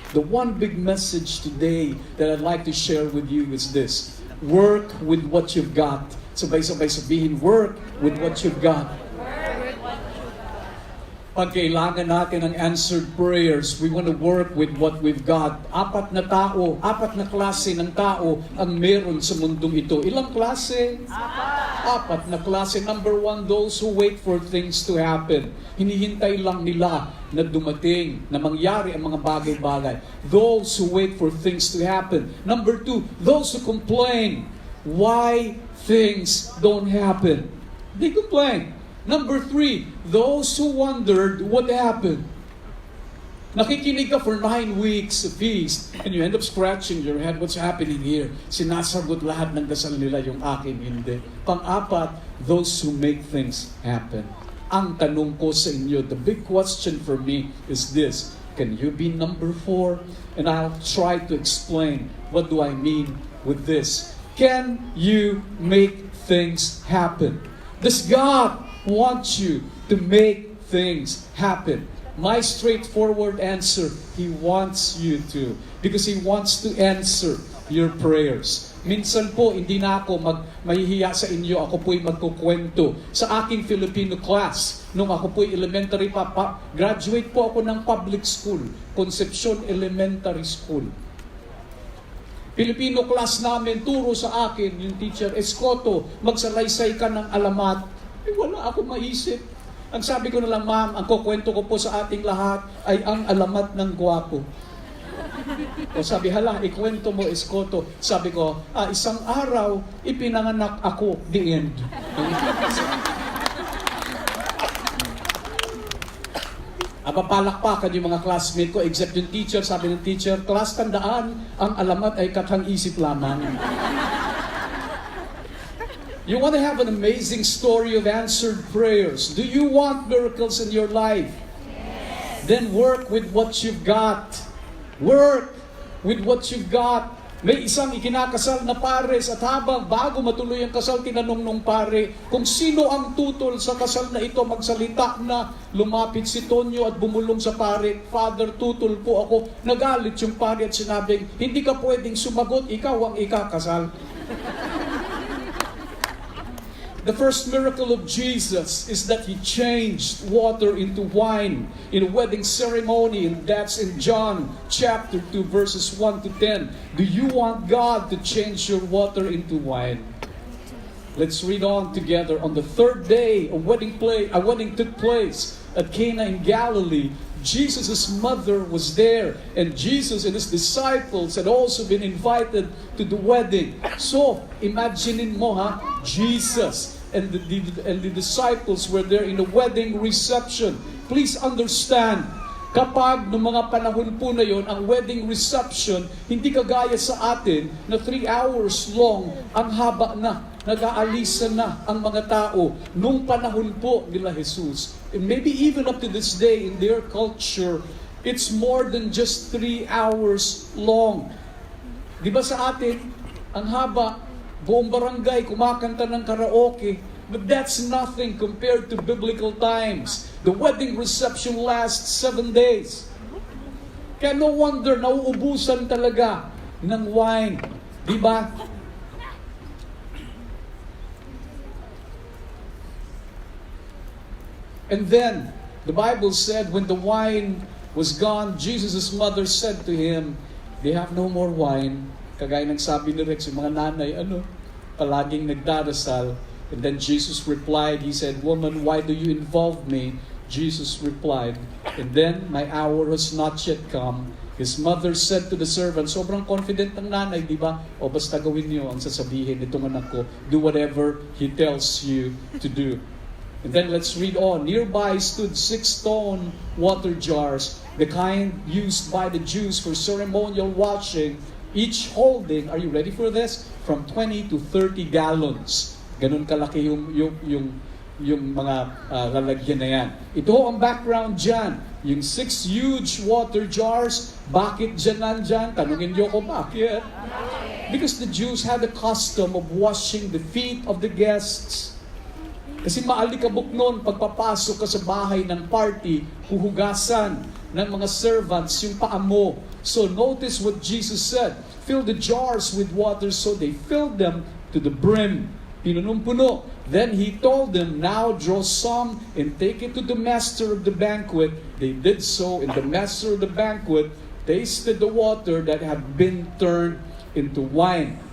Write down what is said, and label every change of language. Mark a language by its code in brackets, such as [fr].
[en] The one big message today that I'd like to share with you is this. Work with what you've got. [tl] Sabay-sabay sabihin, [en] work with what you've got. [tl] Pag kailangan natin ng answered prayers, [en] we want to work with what we've got. [tl] Apat na klase ng tao ang meron sa mundong ito. Ilang klase? Apat na klase. [en] Number one, those who wait for things to happen. [tl] Hinihintay lang nila na dumating, na mangyari ang mga bagay-bagay. [en] Those who wait for things to happen. Number two, those who complain why things don't happen. They complain. Number three, those who wondered what happened. [tl] Nakikinig ka [en] for 9 weeks of feast and you end up scratching your head, what's happening here? [tl] Sinasagot lahat ng dasal nila, yung akin hindi. Pang-apat, [en] those who make things happen. [tl] Ang tanong ko sa inyo, [en] the big question for me is this, can you be number 4? And I'll try to explain what do I mean with this. Can you make things happen? Does God want you to make things happen? My straightforward answer, He wants you to. Because He wants to answer your prayers. [tl] Minsan po, hindi na ako mahihiya sa inyo. Ako po'y magkukwento. Sa aking Filipino class, nung ako po'y elementary graduate po ako ng public school, Concepcion Elementary School. Filipino class namin, turo sa akin, yung teacher, Escoto, magsalaysay ka ng alamat. Wala ako maisip. Ang sabi ko na lang, ma'am, ang kukwento ko po sa ating lahat ay ang alamat ng gwapo. O sabi, hala, ikwento mo, Escoto. Sabi ko, isang araw, ipinanganak ako, [en] the end. [tl] Papalakpakan yung mga classmate ko, except yung teacher. Sabi ng teacher, class, tandaan, ang alamat ay katang-isip lamang. [en] You want to have an amazing story of answered prayers. Do you want miracles in your life? Yes. Then work with what you've got. Work with what you've got. [tl] May isang ikinakasal na pares at habang bago matuloy ang kasal, tinanong nung pare kung sino ang tutol sa kasal na ito. Magsalita na, lumapit si Tonyo at bumulong sa pare, Father, tutol po ako. Nagalit yung pare at sinabing, hindi ka pwedeng sumagot, ikaw ang ikakasal. [en] The first miracle of Jesus is that He changed water into wine in a wedding ceremony, and that's in John chapter 2 verses 1 to 10. Do you want God to change your water into wine? Let's read on together. On the third day, a wedding took place at Cana in Galilee. Jesus' mother was there, and Jesus and His disciples had also been invited to the wedding. So, imagine mo Jesus and the disciples were there in a wedding reception. Please understand, [tl] kapag noong mga panahon po na yon, ang wedding reception, hindi kagaya sa atin na [en] 3 hours long, [tl] ang haba na, nag-aalisa na ang mga tao nung panahon po nila Jesus. [en] And maybe even up to this day in their culture, it's more than just 3 hours long. [tl] Di ba sa atin, ang haba, buong barangay kumakanta ng karaoke, [en] but that's nothing compared to biblical times. The wedding reception lasts 7 days. [tl] Kaya no wonder nauubusan talaga ng wine. Di ba? [en] And then, the Bible said, when the wine was gone, Jesus' mother said to Him, they have no more wine. [tl] Kagaya ng sabi ni Rex, yung mga nanay, palaging nagdarasal. [en] And then Jesus replied, He said, woman, why do you involve me? Jesus replied, and then my hour has not yet come. His mother said to the servant, [tl] sobrang confident ng nanay, di ba? O basta gawin niyo ang sasabihin nitong anak ko. [en] Do whatever he tells you to do. And then let's read on. Nearby stood 6 stone water jars, the kind used by the Jews for ceremonial washing, each holding, are you ready for this? From 20 to 30 gallons. [tl] Ganun kalaki yung mga lalagyan na yan. Ito ang background dyan. Yung 6 huge water jars, bakit dyan nandyan? Tanungin niyo ko, bakit? [en] Because the Jews had a custom of washing the feet of the guests. [tl] Kasi maalikabok noon, pagpapasok ka sa bahay ng party, huhugasan ng mga servants yung paa mo. [en] So notice what Jesus said. Fill the jars with water, so they filled them to the brim. [tl] Pinunong-puno. [en] Then He told them, now draw some and take it to the master of the banquet. They did so, and the master of the banquet tasted the water that had been turned into wine.